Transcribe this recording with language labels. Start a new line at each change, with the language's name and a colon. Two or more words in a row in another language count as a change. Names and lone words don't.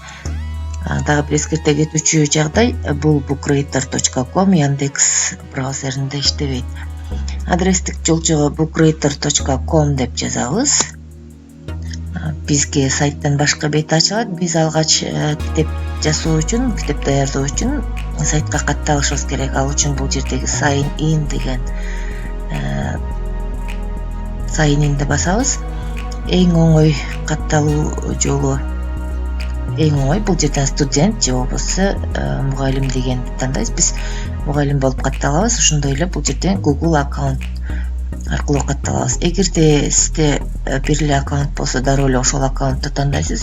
Kyrgyz: Дагы бир эскерте кетүүчү жагдай, бул bookreader.com Яндекс браузеринде иштебейт. Адрестик жолчого bookreader.com деп жазабыз. Бизге сайттан башка бет ачылат. Биз алгач китеп жасоо үчүн, китеп даярдоо үчүн сайтка катталышыбыз керек. Ал үчүн бул жердеги
English: sign in
Kyrgyz: деген sign inди басабыз. Эң оңой катталуу жолу эң оңой бул жерден студент же болбосо мугалим дегенди тандайбыз. Биз мугалим болуп катталабыз. Ошондой эле бул жерден Google аккаунт аркылуу катталабыз. Эгерде сизде бир эле аккаунт болсо, дароо эле ошол аккаунтту тандайсыз.